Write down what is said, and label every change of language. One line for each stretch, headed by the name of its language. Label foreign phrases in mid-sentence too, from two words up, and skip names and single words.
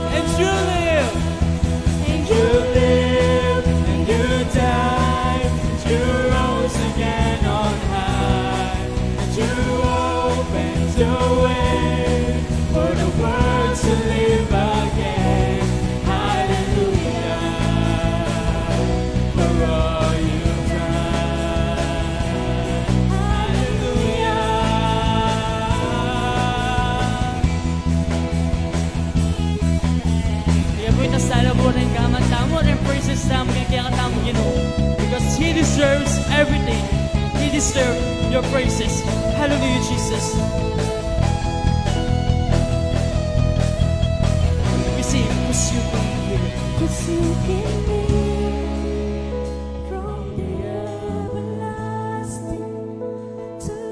English: And You live, and You live, and You died, and You rose again on high, and You opened the way for the world to live again. Hallelujah, for all You've done.
Pampanga: Hallelujah. Kaya po itasala po ng kaman tamo
English: and praises
Pampanga: tamo kaya katamo Ginoo.
English: Because He deserves everything. He deserves your praises. Hallelujah, Jesus. We sing, 'cause You can hear. 'Cause You can hear from the everlasting to the world.